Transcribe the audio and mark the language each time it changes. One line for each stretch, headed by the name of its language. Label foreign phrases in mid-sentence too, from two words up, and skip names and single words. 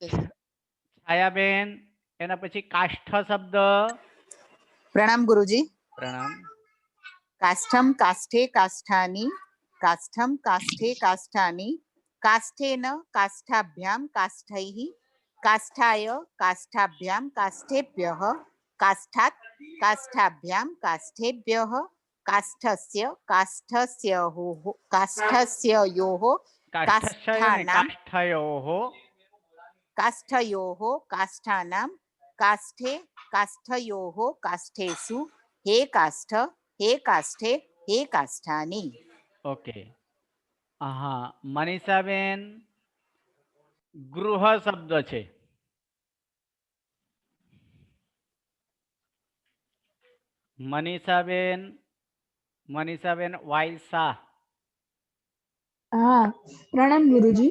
Gujarati: છાયાબેન, એના પછી કાષ્ઠ શબ્દ. પ્રણામ ગુરુજી. પ્રણામ.
Sanskrit: કાષ્ઠમ, કાષ્ઠે, કાષ્ઠાની. કાષ્ઠમ, કાષ્ઠે, કાષ્ઠાની. કાષ્ઠેન, કાષ્ઠાભ્યામ, કાષ્ઠૈઃ. काष्ठाय काष्ठाभ्यां काष्ठेभ्यः काष्ठात् काष्ठाभ्यां काष्ठेभ्यः काष्ठस्य काष्ठस्योः काष्ठस्योः काष्ठानां काष्ठयोः काष्ठानां काष्ठे काष्ठयोः काष्ठेषु हे काष्ठ हे काष्ठे हे काष्ठानि.
Gujarati: ओके. હા, મનીષાબેન, ગૃહ શબ્દ છે. મનીષાબેન, મનીષાબેન વાયસા. હા, પ્રણામ ગુરુજી.